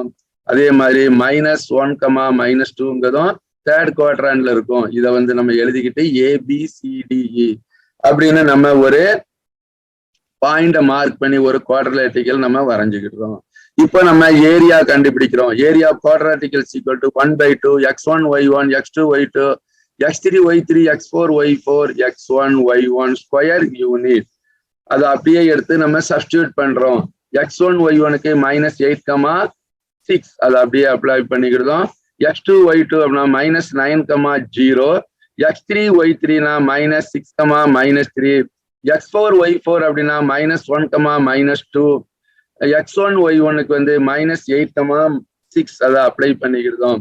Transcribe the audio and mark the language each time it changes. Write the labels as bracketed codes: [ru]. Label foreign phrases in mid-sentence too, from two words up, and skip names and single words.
[ta] அதே மாதிரி -1, -2ங்கிறதும் [en] third quadrant [ta] இருக்கும். இதை வந்து நம்ம எழுதிக்கிட்டு ABCDE அப்படின்னு நம்ம ஒரு பாயிண்ட மார்க் பண்ணி ஒரு குவாட்ரிலேட்டரல் நம்ம வரைஞ்சுக்கிட்டோம். இப்போ நம்ம ஏரியா கண்டுபிடிக்கிறோம். [en] area of quadrilateral equal to 1/2 x1 y1 x2 y2 x3 y3 x4 y4 x1 y1 square unit. [ta] அதை அப்படியே எடுத்து நம்ம சப்ஸ்டியூட் பண்றோம். x1 y1க்கு -8, 6 அதை அப்படியே அப்ளை பண்ணிக்கிட்டோம். x2 y2 அப்படின்னா -9, 0 x3 y3னா -6, -3 x4 y4 அப்படின்னா -1, -2 x1 y1க்கு வந்து -8, 6 அதை அப்ளை பண்ணிக்கிட்டோம்.